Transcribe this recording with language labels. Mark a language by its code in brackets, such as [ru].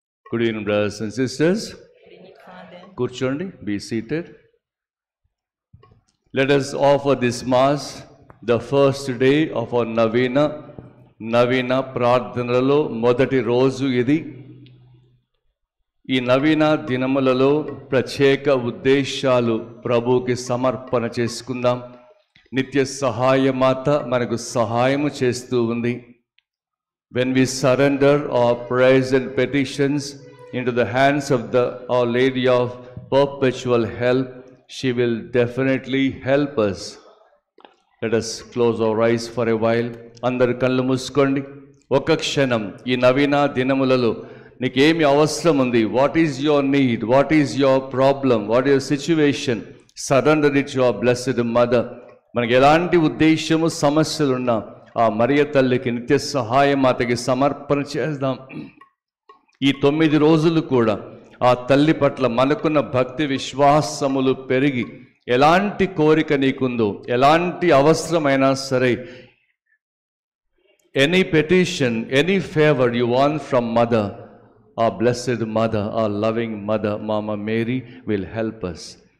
[en] Good evening, brothers and sisters. Kurchondi, be seated. Let us offer this Mass the first day of our [te] నవీన ప్రార్థనలలో మొదటి రోజు ఇది. ఈ నవీన దినములలో ప్రత్యేక ఉద్దేశాలు ప్రభువుకి సమర్పణ చేసుకుందాం. నిత్య సహాయమాత మనకు సహాయము చేస్తూ ఉంది. [en] When we surrender our prayers and petitions into the hands of Our Lady of Perpetual Help, she will definitely help us. Let us close our eyes for a while. [te] అందరు కళ్ళు మూసుకోండి. ఒక క్షణం ఈ నవీన దినములలో నీకేమి అవసరం ఉంది? [en] What is your need? What is your problem? What your situation? Surrender it your blessed mother. [te] మనకి ఎలాంటి ఉద్దేశము సమస్యలున్నా ఆ మరియ తల్లికి నిత్య సహాయమాతకి సమర్పణ చేద్దాం. ఈ 9 రోజులు కూడా ఆ తల్లి పట్ల మనకున్న భక్తి విశ్వాసములు పెరిగి ఎలాంటి కోరిక నీకుందో, ఎలాంటి అవసరమైనా సరే, [en] any petition, any favor you want from Mother, our blessed Mother, our loving Mother, Mama Mary, will help us.